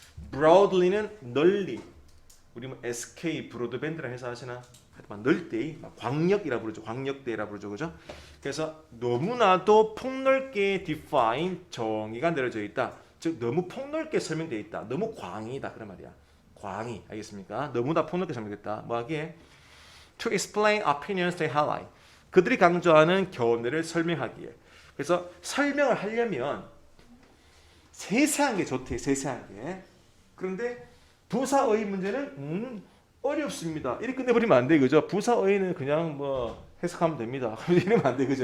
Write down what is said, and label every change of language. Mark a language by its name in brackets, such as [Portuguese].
[Korean] broadly는 널리. 우리 뭐 SK 브로드밴드라 해서 하시나? 하여튼 넓대, 광역이라 부르죠. 광역대라 부르죠, 그죠? 그래서 너무나도 폭넓게 define 정의가 내려져 있다. 즉 너무 폭넓게 설명되어 있다. 너무 광이다 그런 말이야. 광이 알겠습니까? 너무나 폭넓게 설명됐다. 뭐하기에? [English] To explain opinions they highlight. [Korean] 그들이 강조하는 견해를 설명하기에. 그래서 설명을 하려면 세세한 게 좋대. 세세한 게. 그런데 부사의 문제는 어렵습니다. 이렇게 끝내버리면 안 돼. 그죠? 부사의는 그냥 뭐 해석하면 됩니다. 이러면 안 돼. 그죠?